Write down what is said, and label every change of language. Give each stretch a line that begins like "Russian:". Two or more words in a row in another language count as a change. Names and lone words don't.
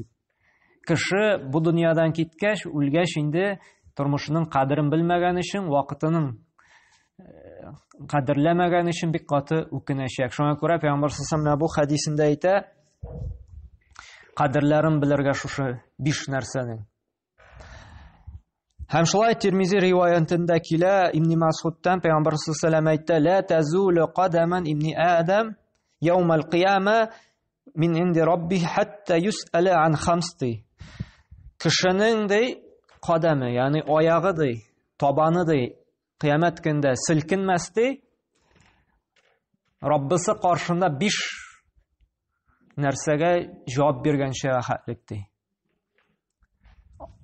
Tatar: Кеше бу дөньядан киткәч, үлгәч инде тормышының кадерен белмәгән өчен, вакытының кадерләмәгән өчен бик каты үкенәчәк. Шуңа күрә Пәйгамбәр саллаллаһу алейһи бу хадисендә әйтә, кадерләрен белергә шушы 5 нәрсәнең. Һәм шулай Тирмизи риваятында килә, Ибн Мас'удтан Пәйгамбәр саллаллаһу алейһи әйтә,
Arabic: لا تزول قدما ابن آدم يوم القيامة من عند ربه حتى يسأل عن 5.
Tatar: Кешенең ди кадамы, ягъни аягы ди, табаны ди, кыямәт көндә силкенмәс ди, Раббысы каршында 5 нәрсәгә җавап биргәнчә хәтлек ди.